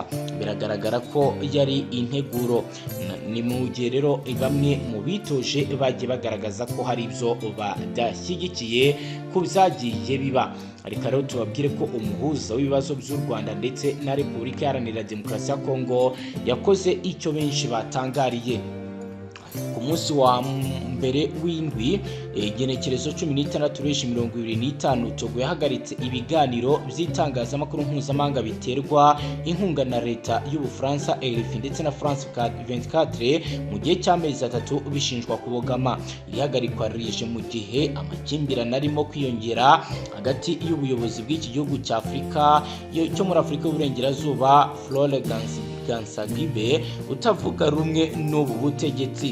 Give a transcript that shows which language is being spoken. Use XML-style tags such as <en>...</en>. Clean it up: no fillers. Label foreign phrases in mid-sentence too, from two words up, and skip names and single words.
<rw>Biragaragara ko yari integuro. Ni mu gihe rero bamwe mu bitoje bagiye bagaragaza ko hari ibyo badashyigikiye ku byagiye biba. Ariko rero tubabwire ko umuhuza w'ibibazo by'u Rwanda ndetse na Repubulika Iharanira Demokarasi ya Kongo yakoze icyo benshi batangariye. Ku munsi wa mbere w'indwi igenekerezo 16/25 Togo yahagaritse ibiganiro by'itangazamakuru mpuzamahanga biterwa inkunga na leta y'Ubufaransa RFI ndetse na France 24 mu gihe cy'amezi 3 bishinjwa kubogama. Ihagarikwa rije mu gihe amakimbirane arimo kwiyongera hagati y'ubuyobozi bw'iki gihugu cya Afurika cyo muri Afurika y'Uburengerazuba Flore Gansagibe utavuga rumwe n'ubu butegetsi.</rw>